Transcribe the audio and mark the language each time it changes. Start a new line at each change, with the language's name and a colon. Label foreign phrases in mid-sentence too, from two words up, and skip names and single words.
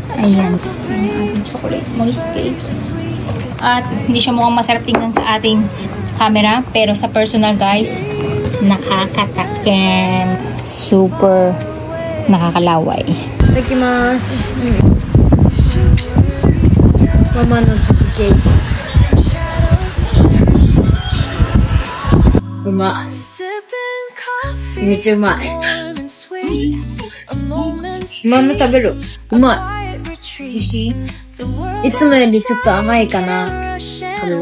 Filipino: Ayan yung ating
English: chocolate moist cake.
Filipino: At hindi siya mukhang masarap tingnan sa ating camera. Pero sa personal guys, nakakatakem. Super nakakalaway.
Japanese: いたきます。ママのチョコケーキ. Uma. めっちゃうまい。まんま食べる。うまい。美味しい？いつもよりちょっと甘いかな。多分。